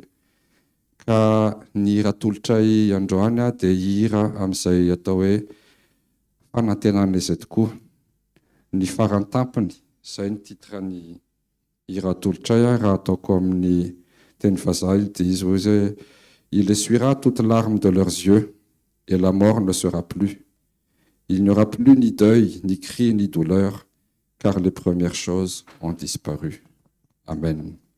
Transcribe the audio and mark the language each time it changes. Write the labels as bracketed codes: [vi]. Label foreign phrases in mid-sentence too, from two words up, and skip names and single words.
[mg] Ka ny hira tolotray androany dia hira amin'izay atao hoe fanantenana izay tokoa. Ny farantampony, izay ny titrany hira tolotray raha ataoko amin'ny teny vazaha dia izy hoe zay [fr] il essuiera toutes larmes de leurs yeux et la mort ne sera plus. Il n'y aura plus ni deuil, ni cri, ni douleur, car les premières choses ont disparu. Amen.